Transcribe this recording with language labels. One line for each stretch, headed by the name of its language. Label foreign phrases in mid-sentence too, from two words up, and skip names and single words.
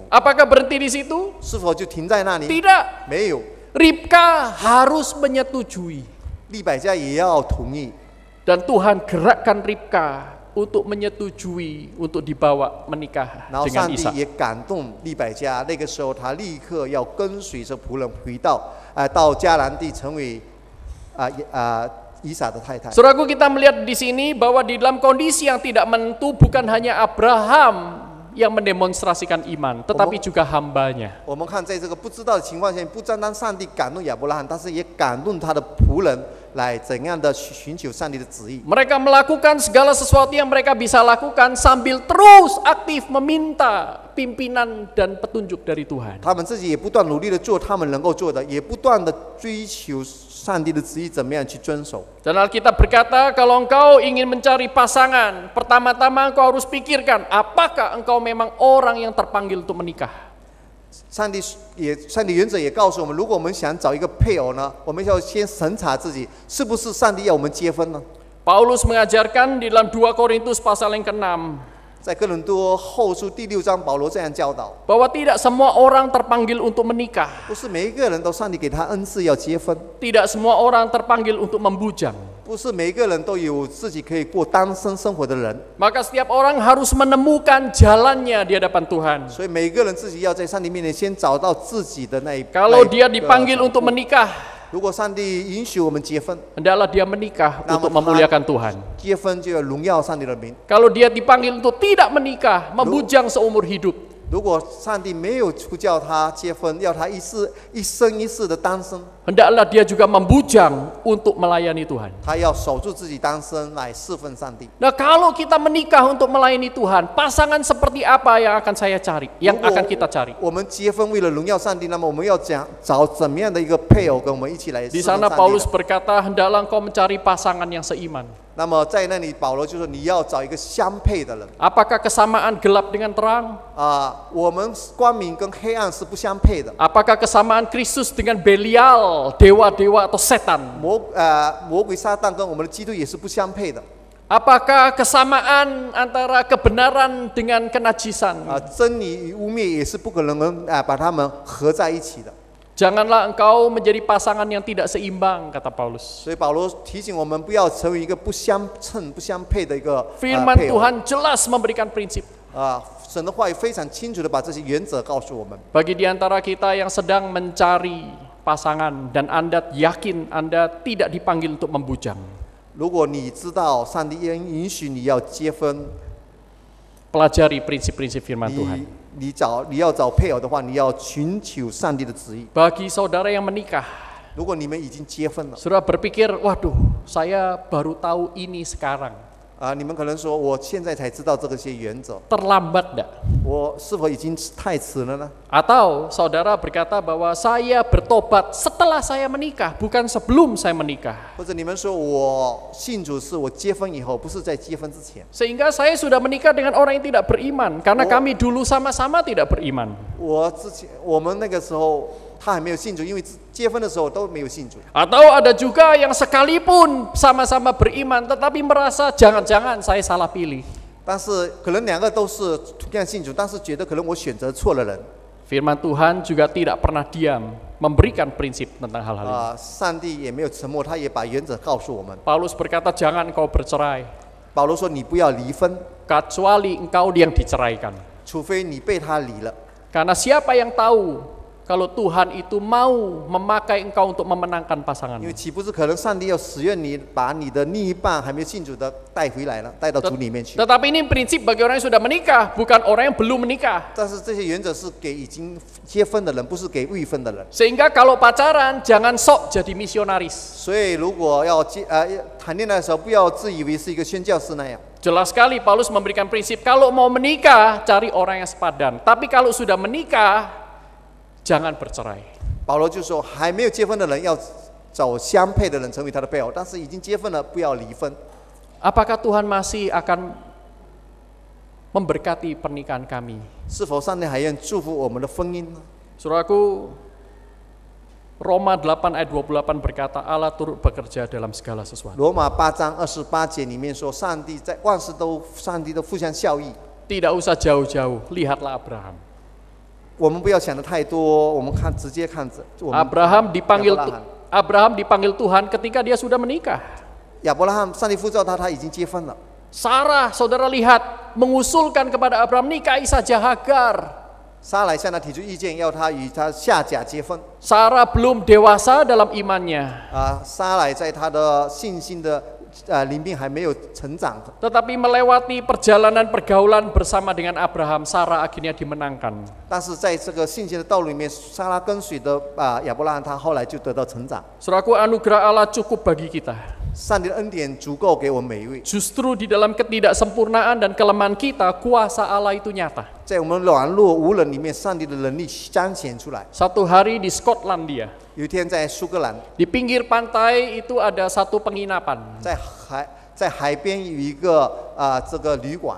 Indonesian: Apakah berhenti di situ?
Chinese: 是否就停在那里？
Indonesian: Tidak.
Chinese: 没有，
Indonesian: Ribka harus menyetujui.
Chinese: 利百加也要同意。
Indonesian: Dan Tuhan gerakkan Ribka untuk menyetujui untuk dibawa menikah
Chinese: 然后
Indonesian: dengan
Chinese: 上帝
Indonesian: Ishak.
Chinese: 也感动利百加，那个时候他立刻要跟随着仆人回到到迦南地，成为以撒的太太。
Indonesian: Saudaraku, kita melihat di sini bahwa di dalam kondisi yang tidak menentu bukan hanya Abraham yang mendemonstrasikan iman, tetapi juga hambanya.
Chinese: 我们看，在这个不知道的情况下，不单单上帝感动亚伯拉罕，但是也感动他的仆人来怎样的寻求上帝的旨意。
Indonesian: Mereka melakukan segala sesuatu yang mereka bisa lakukan sambil terus aktif meminta pimpinan dan petunjuk dari Tuhan.
Chinese: 他们自己也不断努力的做他们能够做的，也不断的追求上帝的旨意怎么样去遵守。
Indonesian: Dan Alkitab berkata, kalau engkau ingin mencari pasangan, pertama-tama engkau harus pikirkan, apakah engkau memang orang yang terpanggil untuk menikah.
Chinese: 上帝原则也告诉我们，如果我们想找一个配偶呢，我们要先审查自己是不是上帝要我们结婚呢？
Indonesian: Paulus mengajarkan di dalam 2 Korintus pasal yang ke-6,
Chinese: 在哥林多后书第6章，保罗这样教导：
Indonesian: bahwa tidak semua orang terpanggil untuk menikah.
Chinese: 不是每一个人都上帝给他恩赐要结婚，
Indonesian: Tidak semua orang terpanggil untuk membujang.
Chinese: 不是每一个人都有自己可以过单身生活的人，
Indonesian: Maka setiap orang harus menemukan jalannya di hadapan Tuhan.
Chinese: 所以每一个人自己要在上帝面前先找到自己的那一。
Indonesian: Kalau dia dipanggil untuk menikah,
Chinese: 如果上帝允许我们结婚，
Indonesian: hendaklah dia menikah Nama untuk Tuhan. memuliakan Tuhan.
Chinese: 结婚就要荣耀上帝的名。
Indonesian: Kalau dia dipanggil untuk tidak menikah, membujang seumur hidup,
Chinese: 如果上帝没有呼叫他结婚，要他一生一世的单身，
Indonesian: hendaklah dia juga membujang untuk melayani Tuhan.
Chinese: 他要守住自己单身来侍奉上帝。
Indonesian: Nah, kalau kita menikah untuk melayani Tuhan, pasangan seperti apa yang akan saya cari, yang akan kita cari?
Chinese: 我们结婚为了荣耀上帝，那么我们要找怎么样的一个配偶跟我们一起来
Indonesian: Di
Chinese: 侍奉
Indonesian: sana
Chinese: 上帝
Indonesian: Paulus
Chinese: 的？
Indonesian: berkata, hendaklah engkau mencari pasangan yang seiman.
Chinese: 那么在那里，保罗就说你要找一个相配的人
Indonesian: Apakah kesamaan gelap dengan terang?
Chinese: 我们光明跟黑暗是不相配的。
Indonesian: Apakah kesamaan Kristus dengan Belial, dewa-dewa atau setan?
Chinese: 魔鬼撒旦跟我们的基督也是不相配的。
Indonesian: Apakah kesamaan antara kebenaran dengan kenajisan?
Chinese: 真理与污蔑也是不可能把他们合在一起的。
Indonesian: Janganlah engkau menjadi pasangan yang tidak seimbang, kata Paulus.
Chinese: 所以保罗提醒我们，不要成为一个不相称、不相配的一个
Indonesian: Firman
Chinese: 配偶。
Indonesian: Tuhan jelas memberikan prinsip.
Chinese: 神的话语非常清楚的把这些原则告诉我们。
Indonesian: Bagi di antara kita yang sedang mencari pasangan dan Anda yakin Anda tidak dipanggil untuk membujang,
Chinese: 如果你知道上帝允许你要结婚，
Indonesian: pelajari prinsip-prinsip firman Tuhan.
Chinese: 你要找配偶的话，你要寻求上帝的旨意。
Indonesian: Bagi saudara yang menikah,
Chinese: 如果你们已经结婚了，
Indonesian: saudara berpikir, waduh, saya baru tahu ini sekarang.
Chinese: 你们可能说，我现在才知道这些原则，
Indonesian: Terlambat enggak?
Chinese: 我是否已经太迟了呢？
Indonesian: Atau saudara berkata bahwa saya bertobat setelah saya menikah, bukan sebelum saya menikah.
Chinese: 或者你们说我信主是我结婚以后，不是在结婚之前。
Indonesian: Sehingga saya sudah menikah dengan orang yang tidak beriman, karena kami dulu sama-sama tidak beriman.
Chinese: 我们那个时候他还没有信主，因为结婚的时候都没有信主。
Indonesian: Atau ada juga yang sekalipun sama-sama beriman, tetapi merasa jangan-jangan saya salah pilih.
Chinese: 但是可能两个都是同样信主，但是觉得可能我选择错了人。
Indonesian: Firman Tuhan juga tidak pernah diam memberikan prinsip tentang hal-hal ini.
Chinese: 上帝也没有沉默，他也把原则告诉我们。
Indonesian: Paulus berkata, jangan engkau bercerai,
Chinese: 保罗说：“你不要离婚，
Indonesian: kecuali engkau yang diceraikan.
Chinese: 除非你被他离了。
Indonesian: Karena siapa yang tahu kalau Tuhan itu mau memakai engkau untuk memenangkan
Chinese: 因
Indonesian: pasanganmu.
Chinese: 为岂不是可能上帝要使用你，把你的另一半还没有信主的带回来了，带到主里面去？
Indonesian: Tetapi ini prinsip bagi orang yang sudah menikah, bukan orang yang belum menikah.
Chinese: 但是这些原则是给已经结婚的人，不是给未婚的人。
Indonesian: Sehingga kalau pacaran jangan sok jadi misionaris.
Chinese: 所以如果要谈恋爱的时候，不要自以为是一个宣教士那样。
Indonesian: Jelas sekali Paulus memberikan prinsip, kalau mau menikah cari orang yang sepadan. Tapi kalau sudah menikah jangan bercerai.
Chinese: 保罗就说，还没有结婚的人要找相配的人成为他的配偶，但是已经结婚了，不要离婚。
Indonesian: Apakah Tuhan masih akan memberkati pernikahan kami?
Chinese: 是否上帝还愿祝福我们的婚姻呢？
Indonesian: Saudaraku, Roma 8 ayat 28 berkata Allah turut bekerja dalam segala sesuatu.
Chinese: 罗马8章28节里面说，上帝在万事都互相效益。
Indonesian: Tidak usah jauh-jauh, lihatlah Abraham.
Chinese: 我们不要想的太多，我们直接看着我们
Indonesian: Abraham dipanggil
Chinese: 亚伯拉罕。
Indonesian: Abraham dipanggil Tuhan ketika dia sudah menikah.
Chinese: 亚伯拉罕，上帝呼召他，他已经结婚了。
Indonesian: Sarah, saudara lihat, mengusulkan kepada Abraham, nikahi saja Hagar.
Chinese: 撒来向他提出意见，要他与他夏甲结婚。
Indonesian: Sarah belum dewasa dalam imannya.
Chinese: 撒来在他的信心的灵命还没有成长，
Indonesian: Tetapi melewati perjalanan pergaulan bersama dengan Abraham, Sarah akhirnya dimenangkan.
Chinese: 但是在这个信心的道路里面，撒拉跟随的亚伯拉罕，他后来就得到成长。
Indonesian: Saudaraku, anugerah Allah cukup bagi kita.
Chinese: 上帝的恩典足够给我们每一位。
Indonesian: Justru di dalam ketidaksempurnaan dan kelemahan kita, kuasa Allah itu nyata.
Chinese: 在我们软弱无能里面，上帝的能力彰显出来。
Indonesian: Satu hari di Skotlandia,
Chinese: 有一天在苏格兰，
Indonesian: di pinggir pantai itu ada satu penginapan.
Chinese: 在海边有一个这个旅馆，